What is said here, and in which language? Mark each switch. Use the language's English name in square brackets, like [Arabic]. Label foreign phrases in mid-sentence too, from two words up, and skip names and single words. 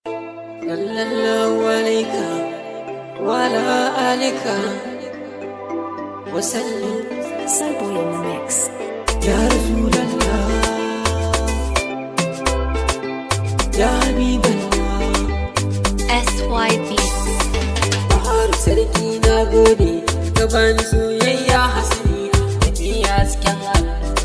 [Arabic] صلى الله عليك وعلى آلك وسلم. [English] Soul Boy in the mix. [Arabic] يا رسول الله، يا حبيب الله. [English] S Y B. [Hausa] Bahar sarki na gode, ka bani soyayya hasali, ka bi hasken Allah.